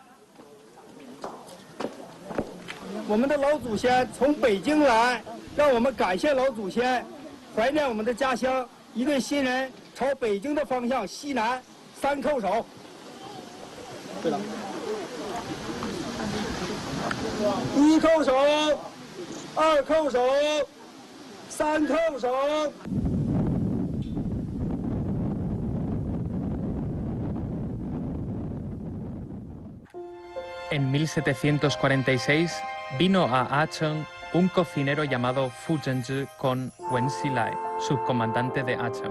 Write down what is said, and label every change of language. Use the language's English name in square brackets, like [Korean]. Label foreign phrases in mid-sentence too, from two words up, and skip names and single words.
[Chinese] 我们的老祖先从北京来，让我们感谢老祖先，怀念我们的家乡。一对新人朝北京的方向西南3叩首。对了，1叩首，2叩首，3叩首。 [Spanish] En 1746 vino a Aachen un cocinero llamado Fu Zhenzhi con Wen Xilai, subcomandante de Aachen.